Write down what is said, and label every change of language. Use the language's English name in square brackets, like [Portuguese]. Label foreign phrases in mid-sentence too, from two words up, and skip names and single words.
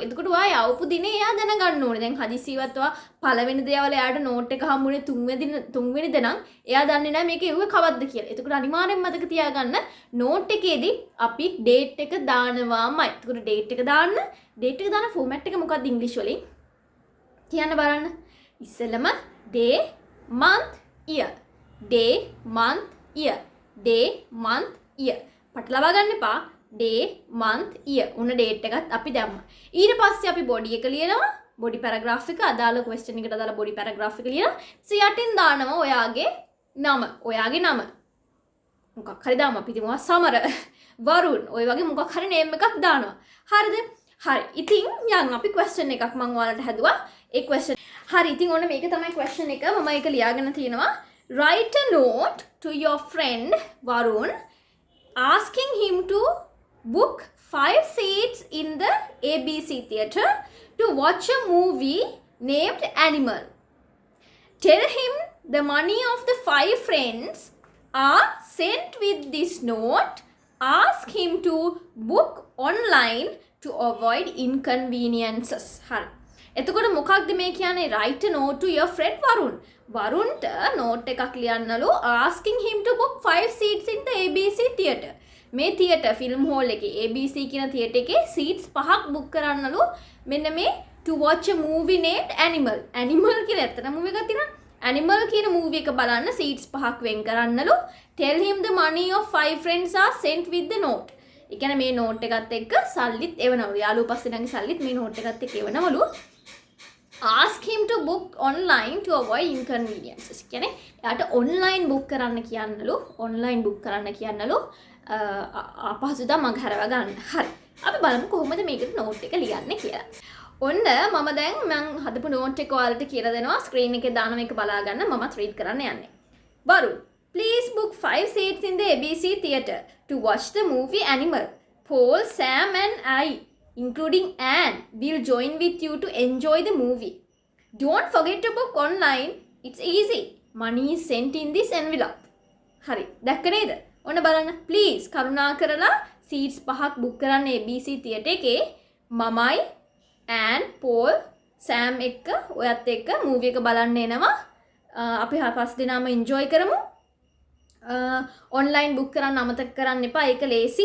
[Sinhala] එතකොට ඔයා යවපු දිනේ එයා දැනගන්න ඕනේ. දැන් හදිසියවත් ඔයා පළවෙනි දවල් එයාට note එක හම්බුනේ තුන්වෙනි දේ නම් එයා දන්නේ නැහැ මේක එව්වේ කවද්ද කියලා. එතකොට අනිවාර්යෙන්ම මතක තියාගන්න note එකේදී අපි date එක දානවාමයි. එතකොට date එක දාන්න date එක දාන format එක මොකක්ද ඉංග්‍රීසි වලින්? කියන්න බලන්න. ඉස්සෙල්ලම [English] day month year. day month year. day month year [Sinhala] පටලවා ගන්න එපා. [English] day month year [Sinhala] උන date එකත් අපි දැම්මා. ඊට පස්සේ අපි body එක ලියනවා. [English] body paragraph [Sinhala] එක අදාළ question එකට අදාළ [English] body paragraph [Sinhala] එක ලියනවා. යටින් දානවා ඔයාගේ නම. ඔයාගේ නම මොකක් හරි දාමු. අපි හිතමු සමර වරුන් ඔය වගේ මොකක් හරි name එකක් දානවා. හරිද? හරි. ඉතින් යන් අපි question එකක් මම ඔයාලට හැදුවා. ඒ question හරි. ඉතින් ඔන්න මේක තමයි question එක. මම ඒක ලියාගෙන තියෙනවා. [English] Write a note to your friend Varun asking him to book 5 seats in the ABC theatre to watch a movie named Animal. Tell him the money of the 5 friends are sent with this note. Ask him to book online to avoid inconveniences. [Sinhala] හරි. එතකොට මොකක්ද මේ කියන්නේ? [English] write a note to your friend Varun. [Sinhala] වරුන්ට note එකක් ලියන්නලු [English] asking him to book 5 seats in the ABC theatre. [Sinhala] මේ [English] theatre film hall [Sinhala] එකේ ABC කියන theatre එකේ seats 5ක් book කරන්නලු මෙන්න මේ [English] to watch a movie named Animal. [Sinhala] Animal කියන ඇත්තට movie එකක් තියෙනවා. Animal කියන movie එක බලන්න seats 5ක් වෙන් කරන්නලු. [English] Tell him the money of 5 friends are sent with the note. [Sinhala] ඒ කියන්නේ මේ note එකත් එක්ක සල්ලිත් එවනවලු. යාළුවෝ පස්සේ නැගි සල්ලිත් මේ note එකත් එක්ක එවනවලු. [English] Ask him to book online to avoid inconveniences. [Sinhala] කියන්නේ එයාට [English] online book [Sinhala] කරන්න කියන්නලු. [English] online book [Sinhala] කරන්න කියන්නලු. අපහසුතා මගහැරව ගන්න. හරි. අපි බලමු කොහොමද මේකට note එක ලියන්නේ කියලා. ඔන්න මම දැන් මම හදපු note එක ඔයාලට කියලා දෙනවා. screen එකේ දාන මේක බලා ගන්න. මමත් read කරන්න යන්නේ. [English] Varun, please book 5 seats in the ABC theatre to watch the movie Animal. Paul, Sam and I, including Anne, will join with you to enjoy the movie. Don't forget to book online. It's easy. Money is sent in this envelope. [Sinhala] හරි. දැක්ක නේද? ඔන්න බලන්න. please කරුණා කරලා seats 5ක් book කරන්න ABC theatre එකේ. මමයි and Paul Sam එක්ක ඔයත් එක්ක මූවි එක බලන්න එනවා. අපි පස් දෙනාම enjoy කරමු. online book කරන්න අමතක කරන්න එපා. ඒක ලේසි.